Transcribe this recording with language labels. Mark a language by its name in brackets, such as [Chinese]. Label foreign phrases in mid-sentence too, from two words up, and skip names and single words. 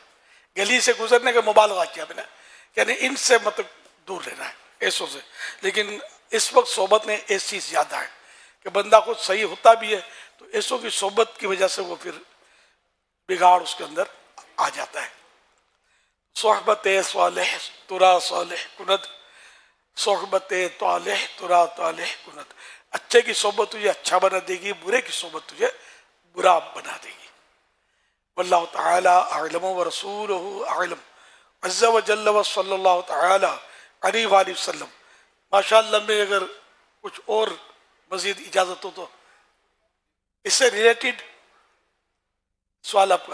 [Urdu] گلی سے گزرنے کا مبالغہ کیا میں نے، یعنی ان سے مطلب دور رہنا ہے، ایسوں سے۔ لیکن اس وقت صحبت میں ایسی زیادہ ہے کہ بندہ خود صحیح ہوتا بھی ہے تو ایسوں کی صحبت کی وجہ سے وہ پھر بگاڑ اس کے اندر آ جاتا ہے۔ [Persian] صحبت صالح ترا صالح کند، صحبت طالح ترا طالح کند، [Urdu] اچھے کی صحبت تجھے اچھا بنا دے گی، برے کی صحبت تجھے برا بنا دے گی۔ [Arabic] واللہ تعالی اعلم ورسولہ اعلم، عز و جل و صلی اللہ تعالی علیہ وآلہ وسلم۔ [Urdu] ماشاءاللہ میں اگر کچھ اور مزید اجازت ہو تو اس سے ریلیٹڈ سوال آپ کا؟